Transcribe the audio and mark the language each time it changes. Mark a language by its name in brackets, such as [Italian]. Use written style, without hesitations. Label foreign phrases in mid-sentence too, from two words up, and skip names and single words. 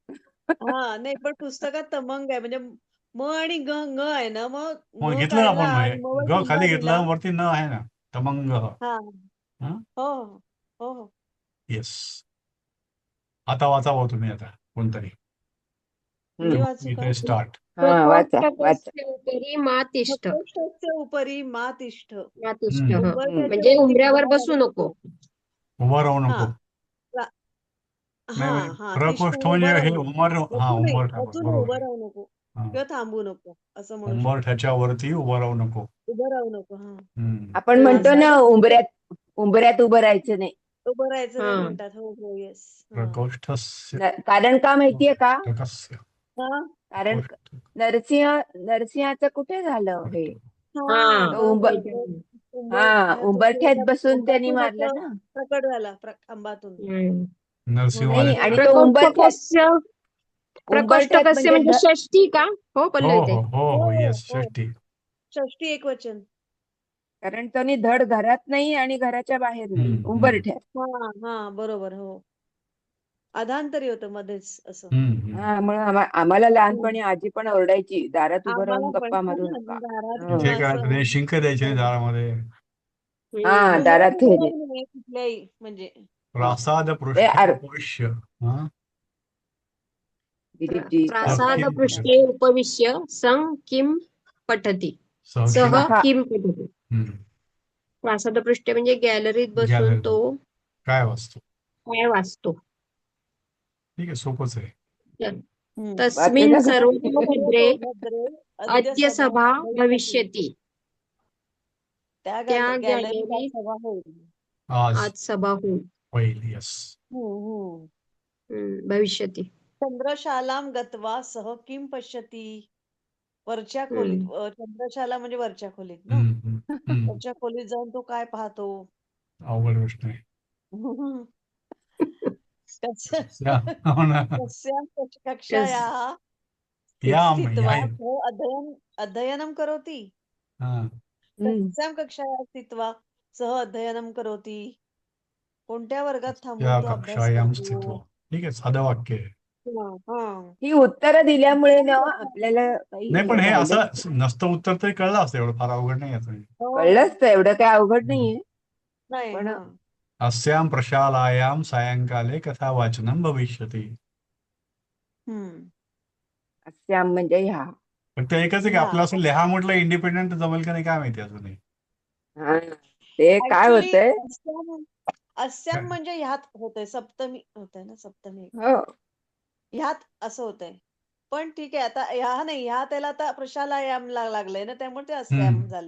[Marathi] हा नाही पण पुस्तकात तमंग आहे म्हणजे म आणि ग ग आहे ना मग मग म घेतलं ना काढला आपण आणि म वर ग टिंबा खाली दिला. घेतलं, वरती न आहे ना, तमंग. हा हा, हो हो हो येस. आता वाचावं तुम्ही आता कोणतरी. मी वाचू का? इथे स्टार्ट. हा वाचा वाचा. [Sanskrit] प्रकोष्ठकस्य उपरि मा तिष्ठ. प्रकोष्ठस्य उपरी मा तिष्ठ. मा तिष्ठ. हम्म. [Marathi] उंबरठ्याच्या म्हणजे वरती उंबऱ्यावर उभा बसू राहायचं. नको. उभं राहू हा नको. रा- नाही हा म्हणजे हा तिष्ठ प्रकोष्ठ उभं म्हणजे हे राहू नको. हा, बसू नाही उंबरठा बसून बरोबर उभं आहे. राहू नको हा, किंवा थांबू नको असं म्हणू शकतो. उंबरठ्याच्या वरती उभं राहू नको. उभं राहू नको. हा हम्म. आपण म्हणतो ना प्रासाद उंबऱ्यात उभं राहायचं नाही. उभं राहायचं नाही हा. म्हणतात. हो हो येस. प्रकोष्ठस्य कारण का माहितीये का? प्रकस्य हा कारण प्रकोष्ठ. नरसिंहाचं कुठे झालं हे? हा तो हो उंबर हा उंबरठ्यात बसून त्यांनी मारलं ना. प्रकट झाला खांबातून. हम्म. नरसिंहवाले. नाही आणि तो प्रकोष्ठकस्य उंबरठ्यात प्रकोष्ठकस्य म्हणजे म्हणजे षष्ठी का? हो हो पल्लवी ताई. हो हो हो, येस, हो षष्टी. षष्टी एकवचन. कारण त्यांनी धड घरात नाही आणि घराच्या बाहेर नाही, हम्म, उंबरठ्यात. हा हा बरोबर. हो अधांतरी होतं मध्येच असं. हा मग आम्हाला लहानपणी आजी पण ओरडायची, दारात उभं आम्हाला राहून पण गप्पा मारू नका. दारात हो. ते किंवा काय असं ते शिंक द्यायचे नाही दारामध्ये. हा हम्म. दारात हे नाही. नाही कुठल्याही म्हणजे प्रासाद ते [Sanskrit] पृष्ठे उपविश्य. हा, [Marathi] दिलीपजी प्रासाद किम [Sanskrit] पृष्ठे उपविश्य सं किम पठती. सहकिम. सह हा. किम पठती. हम्म. प्रासाद पृष्ठे [Marathi] म्हणजे गॅलरीत बसून गॅलरी. तो काय वाचतो? काय वाचतो. ठीक आहे, सोपंच आहे. तस्मिन् वाचलं का? [Sanskrit] सर्वतो भद्रे भद्रे अद्य सभा भविष्यति. [Marathi] त्या त्या गॅलरीला गॅलरीत सभा होईल. आज आज सभा होईल. होईल. येस. [Sanskrit] भविष्यति. चंद्रशालाम गत्वा सह किम पश्यती. [Marathi] वरच्या खोलीत चंद्रशाला म्हणजे वरच्या खोलीत ना. वरच्या खोलीत जाऊन तो काय पाहतो. अवघड गोष्ट आहे. हो ना. [Sanskrit] कस्यां कक्षायाः याम स्थित्वा या. सः अध्ययनं करोति. [Marathi] हा. [Sanskrit] कस्यां कक्षायाः स्थित्वा सः अध्ययनं करोति. [Marathi] कोणत्या वर्गात थांबून या तो अभ्यास [Sanskrit] कक्षायाम स्थित्वा. [Marathi] करतो. ठीक आहे, साधं वाक्य आहे. हा ही उत्तरं दिल्यामुळे ना आपल्याला काही नाही, पण हे राहिलं नाही. असं नसतं उत्तर तरी कळलं असतं, एवढं फार अवघड नाही याचं. हो. कळलंच तर, एवढं काय अवघड नाहीये. नाही पण हा. [Sanskrit] अस्यां प्रशालायां सायंकाले कथा वाचनं भविष्यति. [Marathi] अस्याम म्हणजे ह्या. फक्त एकच आहे की आपलं असं लिहा म्हटलं इंडिपेंडेंट जमेल का नाही काय माहिती अजूनही. हा ते काय ऍक्च्युली होतंय. अस्याम म्हणजे ह्यात होतंय, सप्तमी होतंय ना, सप्तमी हो ह्यात असं होतंय. पण ठीक आहे आता ह्या नाही, ह्या त्याला आता प्रशालायाम लागलंय ना, त्यामुळे ते अस्याम झालं.